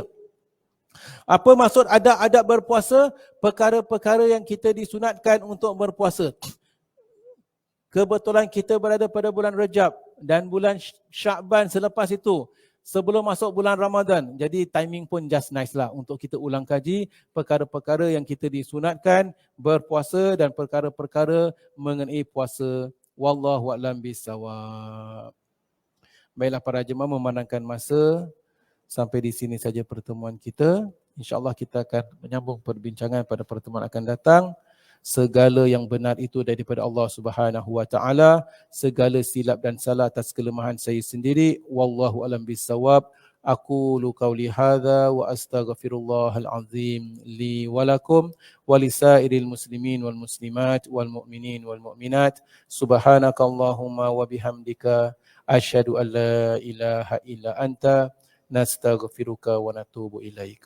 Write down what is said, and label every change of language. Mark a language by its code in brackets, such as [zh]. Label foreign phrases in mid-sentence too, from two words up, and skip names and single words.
[ms] Apa maksud adab berpuasa? Perkara-perkara yang kita disunatkan untuk berpuasa. Kebetulan kita berada pada bulan Rejab dan bulan Syakban selepas itu, sebelum masuk bulan Ramadan. Jadi timing pun [en] just nice [ms] lah untuk kita ulang kaji perkara-perkara yang kita disunatkan berpuasa dan perkara-perkara mengenai puasa. [ar] والله أعلم بالصواب. [ms] Baiklah para jemaah, memandangkan masa, sampai di sini saja pertemuan kita. InsyaAllah kita akan menyambung perbincangan pada pertemuan akan datang. Segala yang benar itu daripada Allah [ar] سبحانه وتعالى, [ms] segala silap dan salah atas kelemahan saya sendiri. [ar] والله أعلم بالصواب. أقول قولي هذا وأستغفر الله العظيم لي ولكم ولسائر المسلمين والمسلمات والمؤمنين والمؤمنات. سبحانك اللهم وبحمدك أشهد أن لا إله إلا أنت نستغفرك ونتوب إليك.